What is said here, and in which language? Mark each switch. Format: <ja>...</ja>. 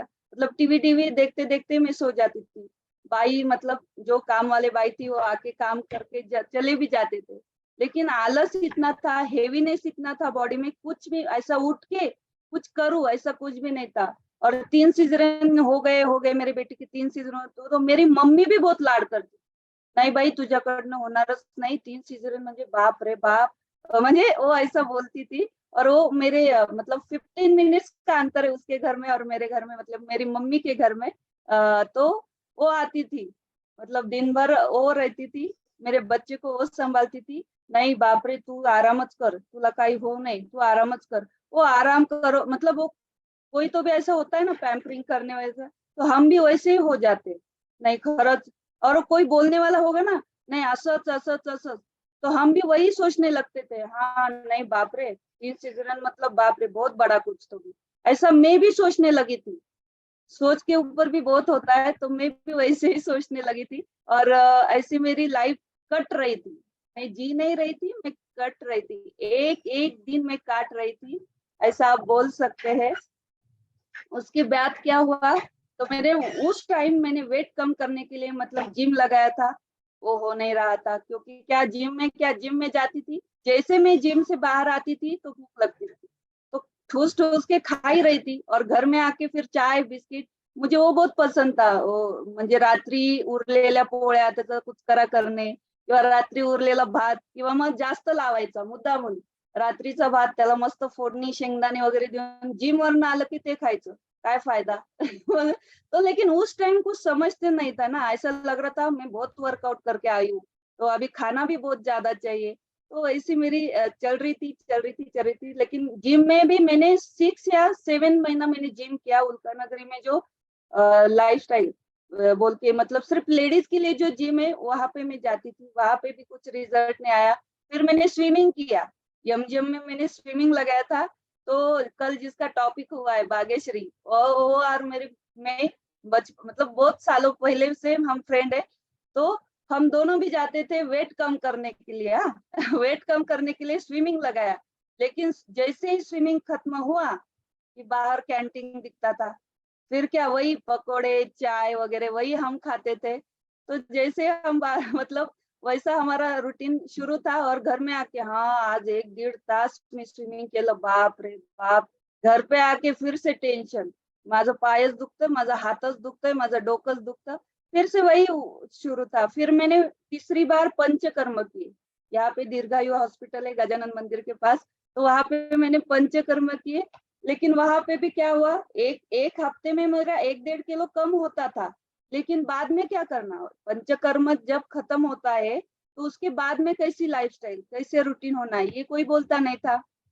<hi>मतलब TV TV देखते देखते मैं सो जाती थी। बाई मतलब जो काम वाले बाई थी वो आके काम करके चले भी जाते थे, लेकिन आलस इतना था, हेवीनेस इतना था बॉडी में, कुछ भी ऐसा उठ के कुछ करूँ ऐसा कुछ भी नहीं था। और 3 सिजरियन हो गए मेरे बेटे की 3 सिजरियन। तो मेरी मम्मी भी बहुत लाड करती,</hi> <mr>नाही बाई तुझ्याकडनं होणारच नाही, 3 सिजरियन म्हणजे बाप रे बाप,</mr> <hi>म्हणजे वो ऐसा बोलती थी। और वो मेरे मतलब 15 मिनट्स का अंतर है उसके घर में और मेरे घर में, मतलब मेरी मम्मी के घर में। तो वो आती थी, मतलब दिन भर वो रहती थी, मेरे बच्चे को वो संभालती थी।</hi> <mr>नहीं बाप रे तू आरामच कर, तुला काही हो नाही, तू आरामच कर।</mr> <hi>वो आराम करो, मतलब वो कोई तो भी ऐसा होता है ना पैम्परिंग करने वैसा, तो हम भी वैसे ही हो जाते। नहीं खरंच, और कोई बोलने वाला होगा ना, नहीं</hi> <mr>असच असच असच,</mr> <hi>तो हम भी वही सोचने लगते थे, हाँ नहीं बाप रे 3 सिजरन मतलब बाप रे बहुत बड़ा कुछ तो भी, ऐसा मैं भी सोचने लगी थी। सोच के ऊपर भी बहुत होता है, तो मैं भी वैसे ही सोचने लगी थी। और ऐसी मेरी लाइफ कट रही थी, मैं जी नहीं रही थी, मैं कट रही थी, एक एक दिन मैं काट रही थी, ऐसा आप बोल सकते हैं। उसके बाद क्या हुआ, तो मेरे उस टाइम मैंने वेट कम करने के लिए मतलब जिम लगाया था, वो हो नहीं रहा था। क्योंकि क्या जिम में जाती थी, जैसे मैं जिम से बाहर आती थी तो भूख लगती थी, तो ठूस ठूस के खा ही रही थी। और घर में आके फिर चाय बिस्किट, मुझे वो बहुत पसंद था,</hi> <mr>वो म्हणजे रात्री उरलेल्या पोळ्या त्याचं कुचकरा करणे, किंवा रात्री उरलेला भात, किंवा मग जास्त लावायचा मुद्दामून रात्रीचा भात, त्याला मस्त फोडणी शेंगदाणे वगैरे देऊन जिम वरनं आलं की ते खायचं, काय फायदा।</mr> <hi>तो लेकिन उस टाइम कुछ समझते नहीं था ना, ऐसा लग रहा था मैं बहुत वर्कआउट करके आई हूँ, तो अभी खाना भी बहुत ज्यादा चाहिए। तो ऐसी मेरी चल रही थी। लेकिन जिम में भी मैंने 6 या 7 महीना मैंने जिम किया, उल्का नगरी में जो लाइफ स्टाइल बोल के, मतलब सिर्फ लेडीज के लिए जो जिम है वहां पे मैं जाती थी, वहां पे भी कुछ रिजल्ट नहीं आया। फिर मैंने स्विमिंग किया, यमजियम में मैंने स्विमिंग लगाया था। तो कल जिसका टॉपिक हुआ है भाग्यश्री, वो और मेरे मैं मतलब बहुत सालों पहले से हम फ्रेंड है। तो हम दोनों भी जाते थे वेट कम करने के लिए, हाँ। वेट कम करने के लिए स्विमिंग लगाया। लेकिन जैसे ही स्विमिंग खत्म हुआ कि बाहर कैंटीन दिखता था, फिर क्या वही पकोड़े चाय वगैरह वही हम खाते थे। तो जैसे हम मतलब वैसा हमारा रूटीन शुरू था। और घर में आके हाँ</hi> <mr>आज 1-1.5 तास मी स्विमिंग केलं, बाप रे बाप।</mr> <hi>घर पे आके फिर से टेन्शन,</hi> <mr>माझं पायच दुखतं, माझं हातच दुखतंय, माझं डोकंच दुखतं।</mr> <hi>फिर से वही शुरू था। फिर मैंने तीसरी बार पंचकर्म किए, यहाँ पे दीर्घायु हॉस्पिटल है गजानन मंदिर के पास, तो वहां पे मैंने पंचकर्म किए। लेकिन वहां पे भी क्या हुआ, एक हफ्ते में मेरा 1-1.5 किलो कम होता था। लेकिन बाद में क्या करना, पंचकर्म जब खत्म होता है तो उसके बाद में कैसी लाइफस्टाइल, कैसे रूटीन होना है, ये कोई बोलता नहीं था।</hi>